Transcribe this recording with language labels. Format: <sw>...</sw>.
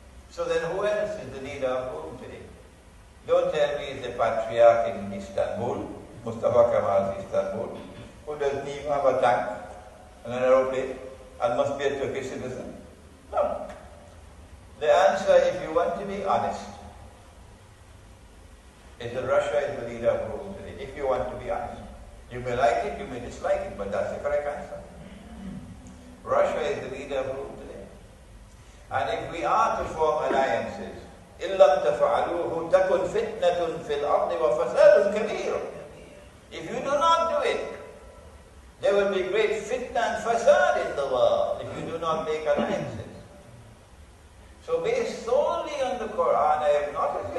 <en>So then who else is the leader of Rome today? Don't tell me it's the patriarch in Istanbul, Mustafa Kemal's Istanbul, who doesn't even have a tank and an aeroplane and must be a Turkish citizen. No. The answer, if you want to be honest, is that Russia is the leader of Rome today, if you want to be honest. You may like it, you may dislike it, but that's the correct answer. Russia is the leader of Rome today. And if we are to form alliances,</en> <ar>إِن لَمْ تَفْعَلُوهُ تَكُنْ فِتْنَةٌ فِي الْأَرْضِ وَفَسَادٌ كَبِيرٌ.</ar> <en>If you do not do it, there will be great fitna and fasad in the world if you do not make alliances. So based solely on the Quran, I have not</en>